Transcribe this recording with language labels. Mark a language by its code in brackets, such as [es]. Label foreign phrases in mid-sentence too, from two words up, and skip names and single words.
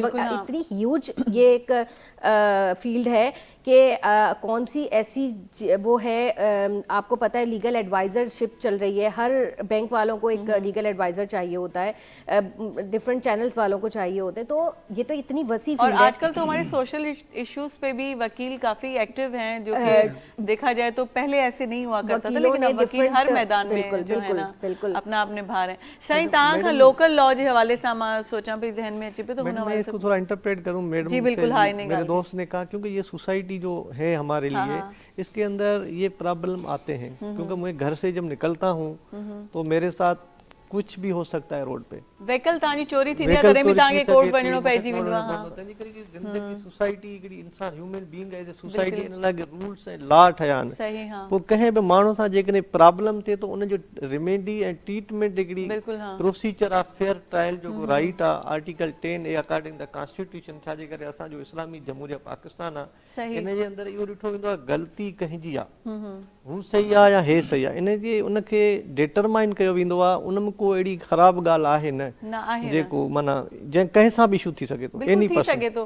[hi] इतनी ह्यूज ये एक फील्ड है कि कौन सी ऐसी वो है, आपको पता है [en] legal advisorship [hi] चल रही है, हर बैंक वालों को एक [en] legal advisor [hi] चाहिए होता है, [en] different channels [hi] वालों को चाहिए होते हैं, तो ये तो इतनी वसी और फील्ड है। आजकल तो हमारे [en] social issues [hi] पे भी वकील काफी एक्टिव हैं, जो कि देखा जाए तो पहले ऐसे नहीं हुआ करता था, लेकिन अब वकील हर मैदान में जो है ना अपना अपने भार है। [sd] सही तव्हां खां [en] local law [sd] जे हवाले सां मां सोचां पई ज़हन में अचे पियो तो हुन [hi] मैं इसको थोड़ा इंटरप्रेट करूं मैडम जी बिल्कुल, हाँ, इन्हें मेरे दोस्त ने कहा, क्योंकि ये सोसाइटी जो है हमारे लिए इसके अंदर ये प्रॉब्लम आते हैं, क्योंकि मैं घर से जब निकलता हूँ तो मेरे साथ कुछ भी हो सकता है रोड पे। [sd] व्हीकल तव्हांजी चोरी थी तॾहिं बि तव्हांखे कोर्ट वञिणो पइजी वेंदो आहे। तंहिंजे करे कि जिंदगी सोसाइटी हिकिड़ी इंसान [en] human being as a society [sd] इन लाइ रूल्स ऐं लॉ ठहिया आहिनि। सही, हाँ। पोइ कंहिं बि माण्हू सां जेकॾहिं प्रॉब्लम थिए त उनजो रेमेडी ऐं ट्रीटमेंट हिकिड़ी प्रोसीजर आहे, [en] fair trial [sd] जो राइट आहे, आर्टिकल 10 ए [en] according the constitution, [sd] छाजे करे असांजो इस्लामी जमहूरिया पाकिस्तान आहे, इन जे अंदरि इहो ॾिठो वेंदो आहे गलती कंहिंजी आहे, हू सही आहे या हे सही आहे, इन जे उनखे डिटरमाइन कयो वेंदो आहे। उन में को अहिड़ी ख़राब ॻाल्हि आहे न जेको माना जंहिं कंहिं सां बि इशू थी सघे थो। बिल्कुलु थी सघे थो।